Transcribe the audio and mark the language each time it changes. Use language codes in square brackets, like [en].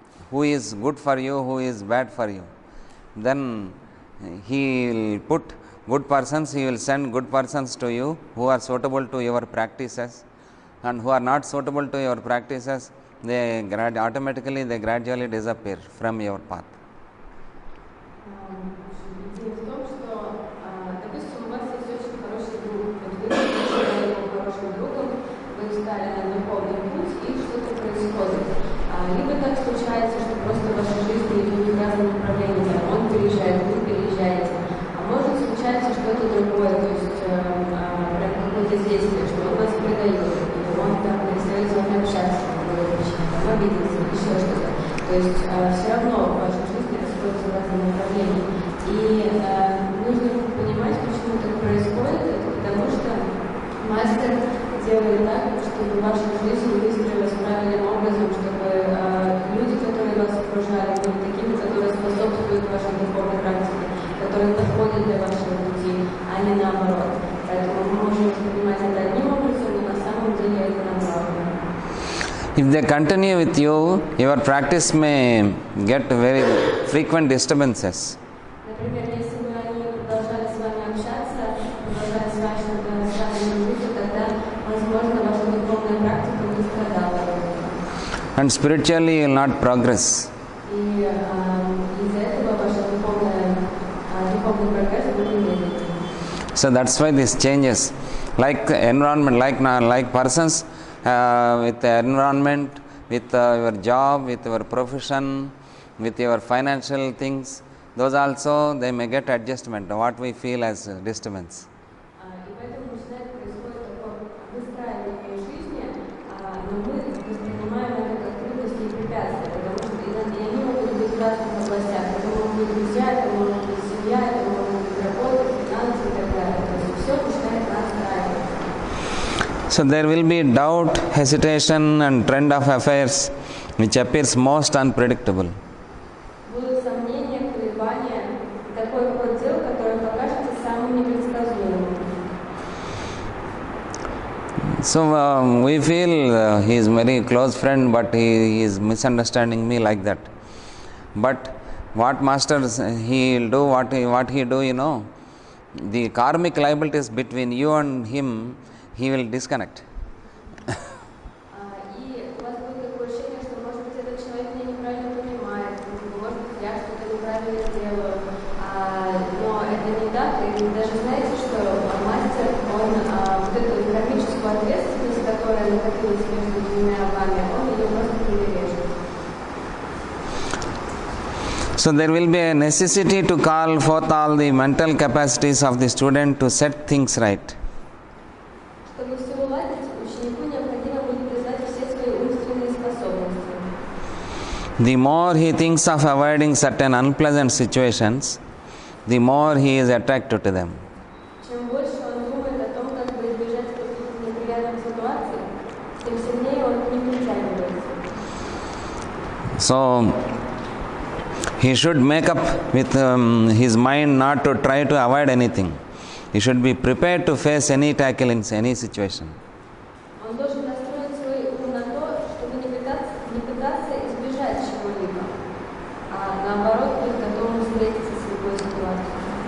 [en] who is good for you, who is bad for you. Then he will put good persons, he will send good persons to you who are suitable to your practices, and who are not suitable to your practices, they automatically they gradually disappear from your path. [ru] Идея в том, что, допустим, у вас есть очень хороший друг, вот вы стали его хорошим другом, вы стали на духовный путь, и что-то происходит. Либо так случается, что просто ваша жизнь идет в разном направлении, он переезжает, вы переезжаете. А может случаться что-то другое, то есть прям какое-то действие, что он вас предает, или он там перестает с вами общаться, там обиделся, еще что-то. То есть все равно в вашей жизни расходятся в разные направления. И нужно понимать, почему так происходит, это потому что мастер делает так, чтобы ваша жизнь выстроилась правильным образом, чтобы люди, которые вас окружали, были такими, которые способствуют вашей духовной практике, которые подходят для вашего пути, а не наоборот. Поэтому мы можем воспринимать это одним образом, но на самом деле это наоборот. [en] If they continue with you, your practice may get very frequent disturbances. [ru] Например, если бы они продолжали с вами общаться, продолжали с вами дружить, тогда, возможно, ваша духовная практика не страдала. [en] And spiritually you will not progress. [ru] И из-за этого ваш духовный прогресс будет медленнее. [en] So that's why this changes. Like environment, like persons with the environment, with your job, with your profession, with your financial things, those also they may get adjustment, what we feel as disturbance. [ru] И поэтому начинает происходить такое выстраивание жизни, но мы воспринимаем это как трудности и препятствия, потому что и они могут быть в разных областях. Это могут быть друзья, это может быть семья, это может быть работа, финансы и так далее. То есть все начинает настраивать. [en] So there will be doubt, hesitation and trend of affairs which appears most unpredictable. [ru] Будут сомнения, колебания, такой ход дел, который покажется самым непредсказуемым. [en] So we feel he is very close friend, but he is misunderstanding me like that. But what masters he will do, what he do, the karmic liabilities between you and him, he will disconnect. [ru] И у вас будет такое ощущение, что, может быть, этот человек меня неправильно понимает, может быть, я что-то неправильно делаю, но это не так. И даже знаете, что мастер, он вот эту кармическую ответственность, которая накопилась между двумя вами, он ее просто перережет. [en] So there will be a necessity to call forth all the mental capacities of the student to set things right. [ru] Чтобы все уладить, ученику необходимо будет признать все свои умственные способности. [en] The more he thinks of avoiding certain unpleasant situations, the more he is attracted to them. [ru] Чем больше он думает о том, как бы избежать каких-то неприятных ситуаций, тем сильнее он к ним притягивается. [en] So he should make up with his mind not to try to avoid anything. He should be prepared to face any tackle in any situation. [ru] Он должен настроить свой ум на то, чтобы не пытаться избежать чего-либо, а наоборот быть готовым встретиться с любой ситуацией.